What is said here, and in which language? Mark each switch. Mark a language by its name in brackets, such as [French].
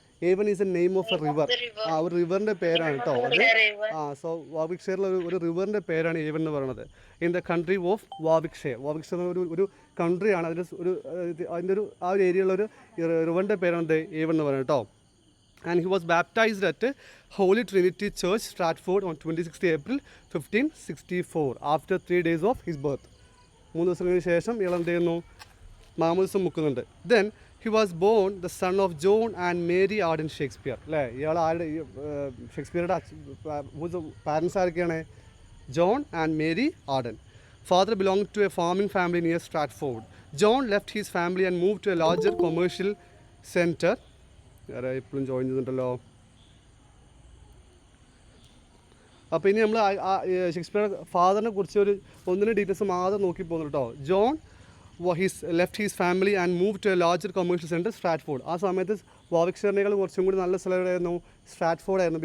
[English] Avon is a name of a river. [Malayalam] ഒരു റിവറിൻ്റെ പേരാണ് കേട്ടോ അത്. സോ വാവിക്ഷെയറിലെ ഒരു റിവറിൻ്റെ പേരാണ് ഏവൻ എന്ന് പറയുന്നത്. [English] In the country of Warwickshire. [Malayalam] വാവിക്ഷെയർ ഒരു കൺട്രിയാണ്, അതിൻ്റെ ആ ഒരു ഏരിയയിലുള്ള ഒരു റിവറിൻ്റെ പേരാണ് ഏവൻ എന്ന് പറയുന്നത് കേട്ടോ. [English] And he was baptized at Holy Trinity Church, Stratford on 26th April 1564 after 3 days of his birth. [Malayalam] 3 ദിവസങ്ങൾക്ക് ശേഷം ഇയാൾ എന്ത് ചെയ്യുന്നു? മാമോദിസം മുക്കുന്നുണ്ട്. [English] Then he was born the son of John and Mary Arden Shakespeare അല്ലേ? [Malayalam] ഇയാൾ ആരുടെ? ഷേക്സ്പിയറുടെ പാരൻസ് ആരൊക്കെയാണ്? John and Mary Ardern. [English] Father belonged to a farming family near Stratford. John left his family and moved to a larger commercial center. [Malayalam] ഇപ്പോഴും join ചെയ്തിട്ടുണ്ടല്ലോ. അപ്പോൾ ഇനി നമ്മൾ Shakespeare ഫാദറിനെ കുറിച്ച് ഒന്നിന് ഡീറ്റെയിൽസ് മാത്രം നോക്കി പോകുന്നു കേട്ടോ. [English] John left his family and move to a larger commercial centre Stratford. [Malayalam] ആ സമയത്ത് വാവിക്ഷെയറിനേക്കാൾ കുറച്ചും കൂടി നല്ല സ്ഥലം എവിടെയായിരുന്നു? സ്ട്രാറ്റ്ഫോർഡ് ആയിരുന്നു.